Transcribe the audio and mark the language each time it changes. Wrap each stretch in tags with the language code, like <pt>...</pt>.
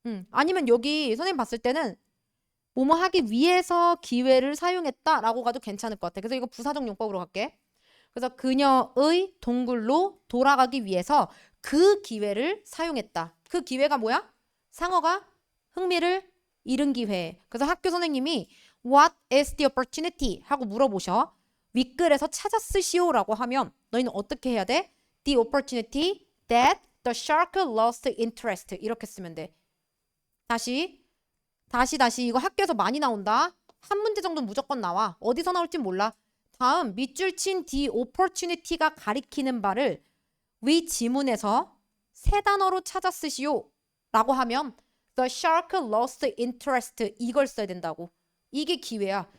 <ko>아니면 여기 선생님 봤을 때는 뭐뭐 하기 위해서 기회를 사용했다라고 가도 괜찮을 것 같아. 그래서 이거 부사적 용법으로 갈게. 그래서 그녀의 동굴로 돌아가기 위해서 그 기회를 사용했다. 그 기회가 뭐야? 상어가 흥미를 잃은 기회. 그래서 학교 선생님이</ko> <en>What is the opportunity?</en> <ko>하고 물어보셔. 윗글에서 찾아 쓰시오라고 하면 너희는 어떻게 해야 돼?</ko> <en>The opportunity that the shark lost interest.</en> <ko>이렇게 쓰면 돼. 다시 이거 학교에서 많이 나온다. 한 문제 정도는 무조건 나와. 어디서 나올지 몰라. 다음 밑줄 친 the opportunity가 가리키는 바를 위 지문에서 세 단어로 찾아 쓰시오 라고 하면</ko> <en>the shark lost interest</en> <ko>이걸 써야 된다고. 이게 기회야.</ko>